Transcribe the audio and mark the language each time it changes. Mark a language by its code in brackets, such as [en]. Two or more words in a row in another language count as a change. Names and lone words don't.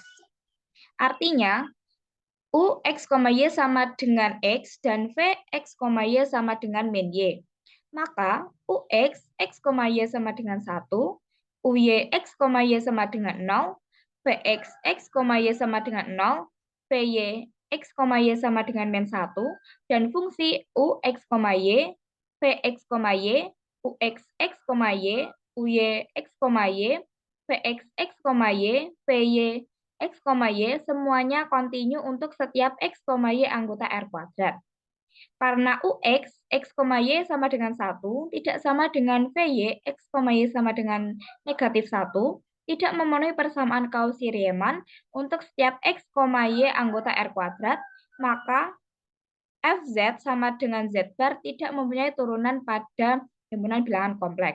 [id] Artinya, U X, Y sama dengan X dan V X, Y sama dengan min Y. Maka UX, X, Y sama dengan 1, UY, X, Y sama dengan 0, VX, X, Y sama dengan 0, VY, X, Y sama dengan min 1, dan fungsi UX, Y, VX, Y, UX, X, Y, UY, X, Y, VX, X, Y, VY, X, Y semuanya kontinu untuk setiap X, Y anggota R kuadrat. Karena UX, X, Y sama dengan 1, tidak sama dengan VY, X, Y sama dengan negatif 1, tidak memenuhi persamaan Cauchy-Riemann untuk setiap X, Y anggota R kuadrat, maka Fz sama dengan Z bar tidak mempunyai turunan pada himpunan bilangan kompleks.